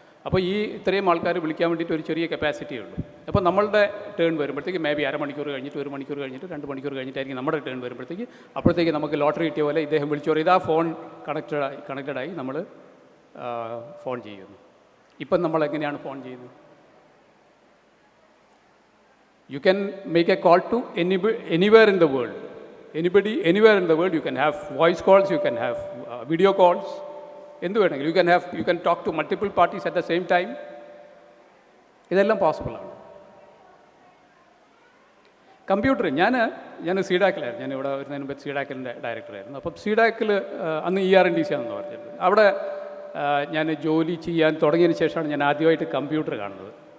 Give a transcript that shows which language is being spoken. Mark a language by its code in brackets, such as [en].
[ml] അപ്പോൾ ഈ ഇത്രയും ആൾക്കാർ വിളിക്കാൻ വേണ്ടിയിട്ട് ഒരു ചെറിയ കപ്പാസിറ്റിയേ ഉള്ളൂ. അപ്പോൾ നമ്മളുടെ ടേൺ വരുമ്പോഴത്തേക്ക് മേ ബി അരമണിക്കൂർ കഴിഞ്ഞിട്ട് 1 മണിക്കൂർ കഴിഞ്ഞിട്ട് 2 മണിക്കൂർ കഴിഞ്ഞിട്ടായിരിക്കും നമ്മുടെ ടേൺ വരുമ്പോഴത്തേക്ക്. അപ്പോഴത്തേക്ക് നമുക്ക് ലോട്ടറി കിട്ടിയ പോലെ ഇദ്ദേഹം വിളിച്ചു പറയും ഇതാ ഫോൺ കണക്റ്റഡായി നമ്മൾ ഫോൺ ചെയ്യുന്നു. ഇപ്പം നമ്മൾ എങ്ങനെയാണ് ഫോൺ ചെയ്യുന്നത്? [en] You can make a call to anywhere in the world. anybody anywhere in the world. You can have voice calls, you can have video calls, [ml] എന്ത് വേണമെങ്കിലും. [en] you can talk to multiple parties at the same time. [ml] ഇതെല്ലാം പോസിബിളാണ്. Computer ഞാൻ സീഡാക്കിലായിരുന്നു. ഞാൻ ഇവിടെ വരുന്നതിന് മുമ്പ് സീഡാക്കിലിൻ്റെ ഡയറക്ടറായിരുന്നു. അപ്പം സീഡാക്കിൽ അന്ന് ER&DC ആണെന്ന് പറഞ്ഞിട്ടുണ്ട്. അവിടെ ഞാൻ ജോലി ചെയ്യാൻ തുടങ്ങിയതിന് ശേഷമാണ് ഞാൻ ആദ്യമായിട്ട് കമ്പ്യൂട്ടർ കാണുന്നത്.